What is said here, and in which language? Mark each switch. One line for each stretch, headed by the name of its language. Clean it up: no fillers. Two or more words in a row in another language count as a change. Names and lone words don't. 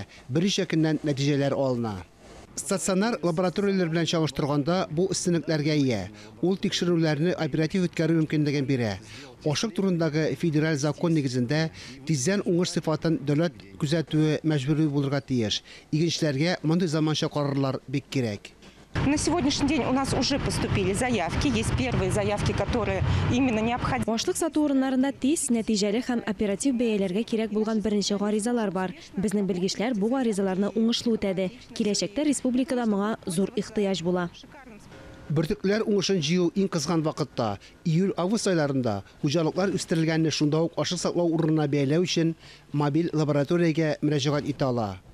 Tatar: Берничә көннән нәтиҗәләр алына. Стационар лабораторияләр белән чагыштырганда бу өстенлекләргә ия. Ул тикшерүләрне оператив үткәрү мөмкинлеген бирә. Ашык турындагы федераль закон нигезендә тиздән уңыш сыйфатын дәүләт күзәтүе мәҗбүри булырга тиеш. Игенчеләргә мондый заманча карарлар бик кирәк.
Russian: На сегодняшний день у нас уже поступили заявки. Есть первые заявки, которые именно необходимы.
Tatar: Ашлык сату урыннарында тиз, нәтиҗәле һәм оператив бәяләргә кирәк булган беренче гаризалар бар. Безнең белгечләр бу гаризаларны уңышлы үтәде. Киләчәктә республикада моңа зур ихтыяҗ була. Бөртекләр уңышын җыю иң кызган вакытта, июль-август айларында хуҗалыклар үстерелгәнне шунда ук ашык саклау урынына бәяләү өчен мобиль лабораториягә мөрәҗәгать итә ала.